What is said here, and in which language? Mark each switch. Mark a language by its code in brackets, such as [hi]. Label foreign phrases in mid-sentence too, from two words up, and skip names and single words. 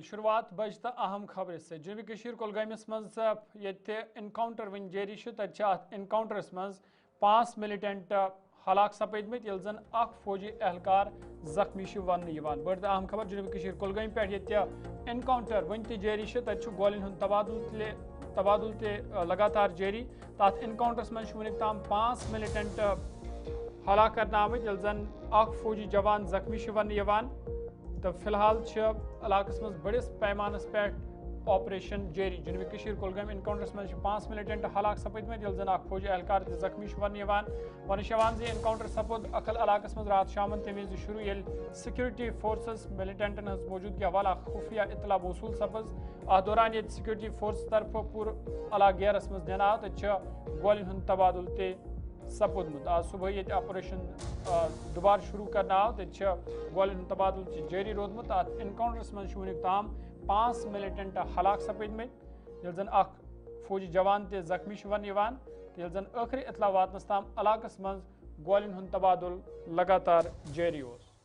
[ks] शुरुआत बज तो अहम खबर से। जनूबी कशीर कुलगामिस मज इनकाउंटर वन जारी तथ इनकाउंटरस मज 5 मिलिटेंट हलाक सपदमत यल जन अख फौजी एहलकार जख्मी वन बड़ तो अहम खबर जनूबी कशीर कुलगाम पे इनकाउंटर वन जारी तथ गोलिन हुंद तबादुल लगातार जारी। तथ इनकाउंटरस मज वनिक ताम 5 मिलिटेंट हलाक करना आमत यल जन अख फौजी जवान जख्मी वन। तो फिलहाल इलाकस मज बड़िस पैमानस पे ऑपरेशन जारी। जनूबी कशीर कुलगाम इनकाउंटरस मज 5 मिलिटेंट हलाक सपदमत यल जन अख फौजी एहलकार जख्मी वन इनकाउंटर सपुद अखल इलाकस मज रात शामन तमे शुरू यल सिक्योरिटी फोर्सेस मिलिटेंटन हज मौजूदगी हवाला खुफिया इतला वसूल सपज। अ दौरान ये सिक्योरिटी फोर्स तरफ पूर अला गेरस मज निना तो गोलिन हुंद तबादुल ते सपुदमुत। आज सुबह ये ऑपरेशन दोबारा शुरू करना आव तो गोलिन तबादुल जारी रोदमुत। इनकाउंटरस मज वनिक ताम 5 मिलिटेंट हलाक सपदमत यल जन अख फौजी जवान ते जख्मी वन तो यल जन आखिरी इतला वातनस ताम इलाकस मज गोलिन हुंद तबादुल लगातार जारी ओस।